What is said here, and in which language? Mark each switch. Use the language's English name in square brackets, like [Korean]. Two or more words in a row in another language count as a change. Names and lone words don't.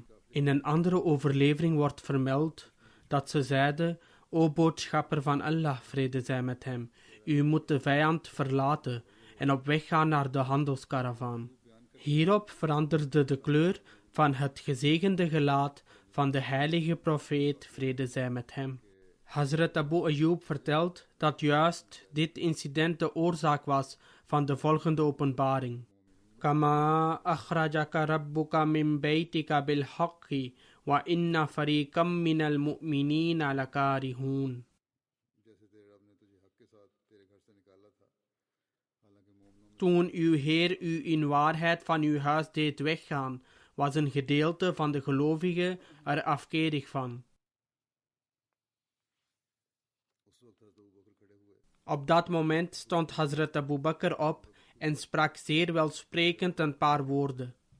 [Dutch] In een andere overlevering wordt vermeld dat ze zeiden, o boodschapper van Allah, vrede zij met hem, u moet de vijand verlaten en op weg gaan naar de handelskaravaan. Hierop veranderde de kleur van het gezegende gelaat van de heilige profeet, vrede zij met hem. Hazrat Abu Ayyub vertelt dat juist dit incident de oorzaak was van de volgende openbaring. [Arabic] كما أخرجك ربك من بيتك بالحق وإن فريقا من المؤمنين لكارهون. [Dutch] Toen uw Heer u in waarheid van uw huis deed weggaan, was een gedeelte van de gelovigen er afkerig van. Op dat moment stond Hazrat Abu Bakr op en sprak zeer welsprekend een paar woorden.